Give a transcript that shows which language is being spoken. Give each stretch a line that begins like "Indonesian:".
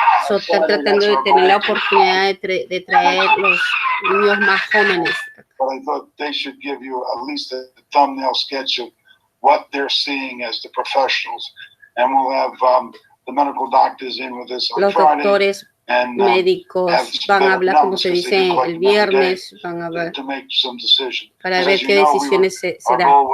Spanish: Están tratando de tener la oportunidad de traer los niños más jóvenes.
English: But I thought they should give you at least a thumbnail sketch of what they're seeing as the professionals. And we'll have the medical doctors in with us on
Spanish: Los
English: Friday.
Spanish: Doctores médicos van a hablar, como se dice, el viernes, van a ver para ver qué decisiones se dan.